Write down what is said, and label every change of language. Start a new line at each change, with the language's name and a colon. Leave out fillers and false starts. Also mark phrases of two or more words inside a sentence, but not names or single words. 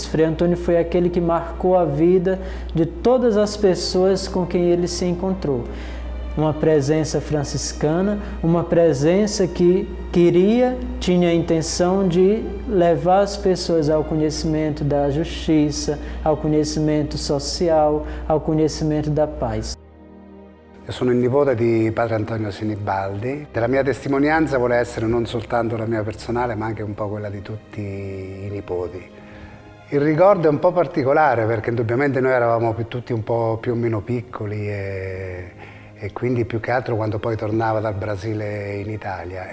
Portuguese: Frei Antônio foi aquele que marcou a vida de todas as pessoas com quem ele se encontrou. Uma presença franciscana, uma presença que tinha a intenção de levar as pessoas ao conhecimento da justiça, ao conhecimento social, ao conhecimento da paz.
Italian: Io sono il nipote di padre Antonio Sinibaldi. La mia testimonianza vuole essere non soltanto la mia personale, ma anche un po' quella di tutti i nipoti. Il ricordo è un po' particolare perché indubbiamente noi eravamo tutti un po' più o meno piccoli e quindi più che altro quando poi tornava dal Brasile in Italia.